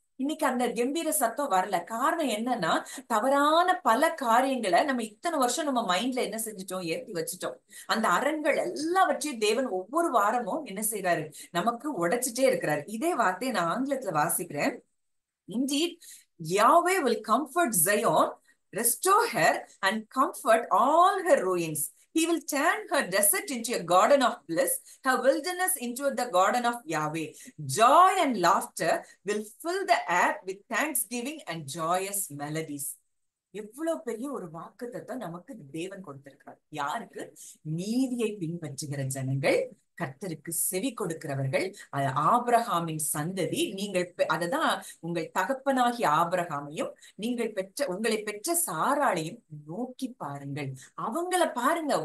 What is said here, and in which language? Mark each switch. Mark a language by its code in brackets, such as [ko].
[ta] இன்னைக்கு அந்த கம்பீர சத்தம் வரல. காரணம் என்னன்னா, தவறான பல காரியங்களை நம்ம இத்தனை வருஷம் நம்ம மைண்ட்ல என்ன செஞ்சுட்டோம்? ஏத்தி வச்சுட்டோம். அந்த அரண்கள் எல்லாவற்றையும் தேவன் ஒவ்வொரு வாரமும் என்ன செய்யறாரு? நமக்கு உடைச்சிட்டே இருக்கிறாரு. இதே வார்த்தையை நான் ஆங்கிலத்துல வாசிக்கிறேன். [en] Indeed, Yahweh will comfort Zion, restore her, and comfort all her ruins. He will turn her desert into a garden of bliss, her wilderness into the garden of Yahweh. Joy and laughter will fill the air with thanksgiving and joyous melodies. [ta] எவ்வளவு பெரிய ஒரு வாக்குத்தத்தம் நமக்கு தேவன் கொடுத்திருக்கிறார். யாருக்கு? நீதியை பின்பற்றுகிற ஜனங்கள், கர்த்தருக்கு செவி கொடுக்கிறவர்கள், ஆபிரகாமின் சந்ததி. நீங்கள் அததான் உங்கள் தகப்பனாகிய ஆபிரகாமையும் உங்களை பெற்ற சாராளையும் நோக்கி பாருங்கள். அவங்கள பாருங்க.